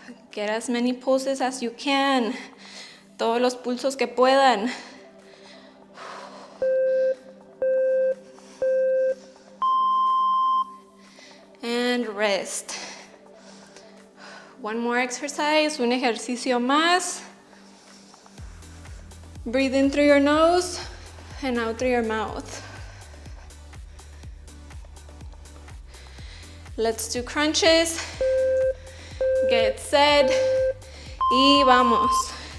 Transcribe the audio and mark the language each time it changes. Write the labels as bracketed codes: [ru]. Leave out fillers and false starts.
[en] Get as many pulses as you can. [es] Todos los pulsos que puedan. [en] And rest. One more exercise, [es] un ejercicio más. [en] Breathe in through your nose and out through your mouth. Let's do crunches. Get set. [es] Y vamos.